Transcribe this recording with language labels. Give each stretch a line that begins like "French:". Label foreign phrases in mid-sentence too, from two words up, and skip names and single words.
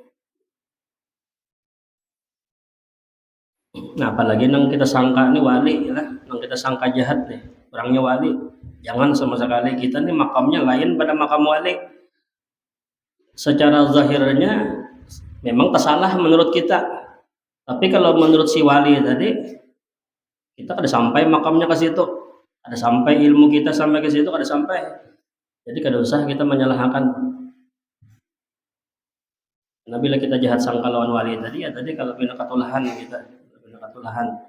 Banjar: Nah apalagi yang kita sangka ini wali ya, yang kita sangka jahat deh, orangnya wali, jangan sama sekali. Kita nih makamnya lain pada makam wali. Secara zahirnya memang tersalah menurut kita, Tapi kalau menurut si wali tadi, kita kada sampai makamnya ke situ, ada sampai ilmu kita sampai ke situ, kada sampai. Jadi kada usah kita menyalahkan. Nah, bila kita jahat sangka lawan wali tadi, ya tadi kalau bina katulahan kita, bina katulahan.